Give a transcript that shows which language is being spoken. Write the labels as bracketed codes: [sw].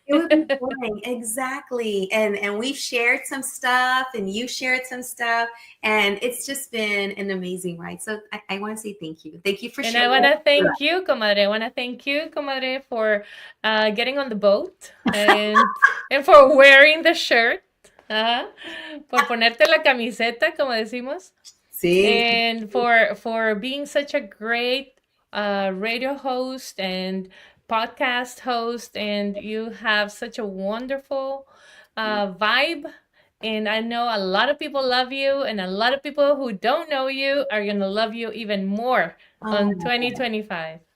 [en] It would be boring, exactly. And we've shared some stuff, and you shared some stuff, and it's just been an amazing ride. So I want to say thank you. Thank you for sharing. And I want to thank you, comadre. I want to thank you, comadre, for getting on the boat and for wearing the shirt. [es] Por ponerte la camiseta, como decimos. Sí. [en] And for being such a great radio host and podcast host, and you have such a wonderful vibe, and I know a lot of people love you, and a lot of people who don't know you are gonna love you even more on 2025.